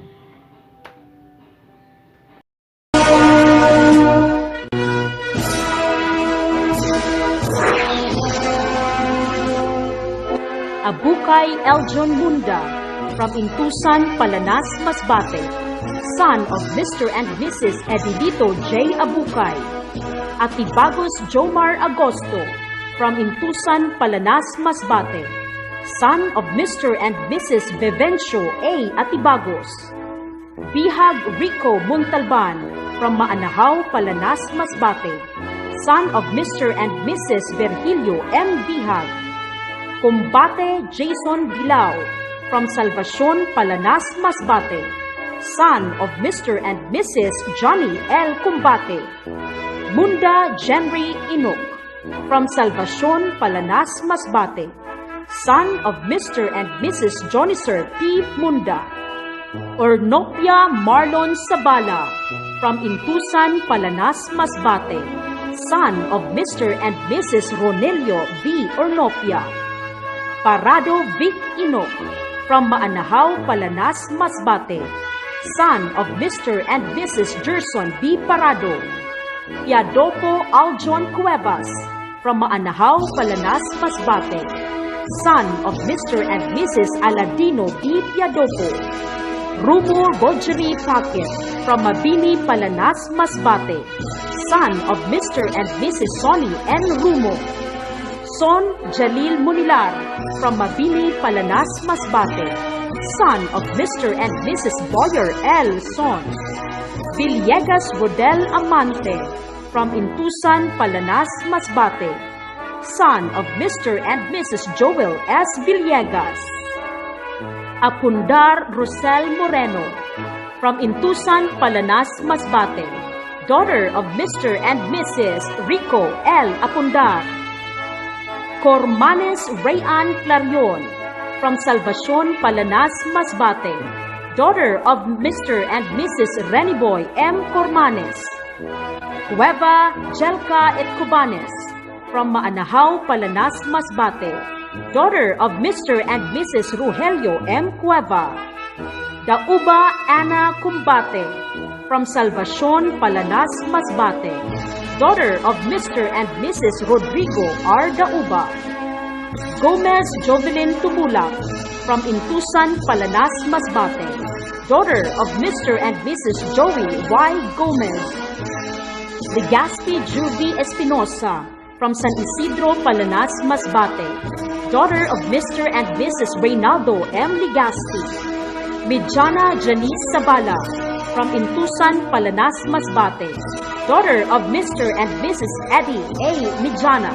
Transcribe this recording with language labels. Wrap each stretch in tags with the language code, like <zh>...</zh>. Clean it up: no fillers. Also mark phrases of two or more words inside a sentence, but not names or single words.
<en>Abukay Eljon Munda from Intusan, Palanas, Masbate, son of Mr. and Mrs. Edilito J. Abukay. Atibagos Jomar Agosto from Intusan, Palanas, Masbate, son of Mr. and Mrs. Bevencio A. Atibagos. Bihag Rico Montalban from Maanahaw, Palanas, Masbate, son of Mr. and Mrs. Virgilio M. Bihag. Combate Jason Bilao from Salvacion, Palanas, Masbate, son of Mr. and Mrs. Johnny L. Combate. Munda Jenry Inok from Salvacion, Palanas, Masbate, son of Mr. and Mrs. Jonicer P. Munda. Ornopia Marlon Sabala from Intusan, Palanas, Masbate, son of Mr. and Mrs. Ronelio B. Ornopia. Parado Vic Inok from Maanahaw, Palanas, Masbate, son of Mr. and Mrs. Gerson B. Parado. Piadopo Aljon Cuevas from Maanahaw, Palanas, Masbate, son of Mr. and Mrs. Aladino B. Piadopo. Rumo Rogeri Paquet from Mabini, Palanas, Masbate, son of Mr. and Mrs. Sonny N. Rumo. Son Jalil Munilar from Mabini, Palanas, Masbate, son of Mr. and Mrs. Boyer L. Son. Villegas Rodel Amante from Intusan, Palanas, Masbate, son of Mr. and Mrs. Joel S. Villegas. Apundar Rosel Moreno from Intusan, Palanas, Masbate, daughter of Mr. and Mrs. Rico L. Apundar. CORMANES Rayan Clarion from Salvacion, Palanas, Masbate, daughter of Mr. and Mrs. Reniboy M. CORMANES. Cueva Jelka Etcobanes from Maanahaw, Palanas, Masbate, daughter of Mr. and Mrs. Rogelio M. Cueva. Dauba Ana Combate from Salvacion, Palanas, Masbate, daughter of Mr. and Mrs. Rodrigo R. Dauba. Gomez Jovelyn Tumulak from Intusan, Palanas, Masbate, daughter of Mr. and Mrs. Joey Y. Gomez. Legazpi Judy Espinosa from San Isidro, Palanas, Masbate, daughter of Mr. and Mrs. Reynaldo M. Legazpi. Mijana Janice Sabala from Intusan, Palanas, Masbate, daughter of Mr. and Mrs. Eddie A. Mijana.</en>